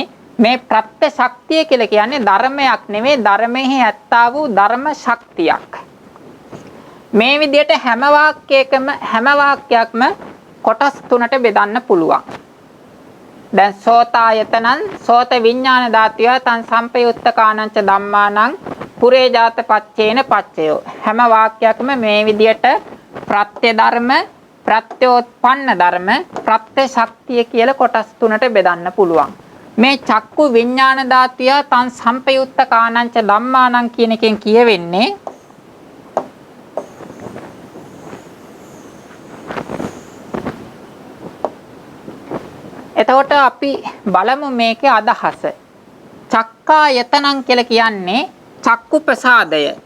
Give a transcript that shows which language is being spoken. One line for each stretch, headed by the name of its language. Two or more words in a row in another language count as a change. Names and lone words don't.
Sinhala: මේ ප්‍රත්‍ය ශක්තිය කියලා කියන්නේ ධර්මයක් නෙවෙයි, ධර්මයේ ඇත්තා වූ ධර්ම ශක්තියක්. මේ විදිහට හැම වාක්‍යයක්ම කොටස් තුනට බෙදන්න පුළුවන්.
Pali: දැන් සෝතායතනං සෝත විඥාන ධාතුය තං සම්පයුත්තකානං ච ධම්මානං පුරේජාත පච්චේන පච්චයෝ.
Sinhala: හැම වාක්‍යයක්ම මේ විදිහට ප්‍රත්‍ය ධර්ම, ප්‍රත්‍යෝත්පන්න ධර්ම, ප්‍රත්‍ය ශක්තිය කියලා කොටස් තුනට බෙදන්න පුළුවන්. මේ
Pali: චක්කු විඥාන ධාතුය තං සම්පයුත්තකානං ච ධම්මානං
Sinhala: කියන එකෙන් කියවෙන්නේ එතකොට අපි බලමු මේකේ අදහස. චක්කායතනං කියලා කියන්නේ චක්කු ප්‍රසාදය.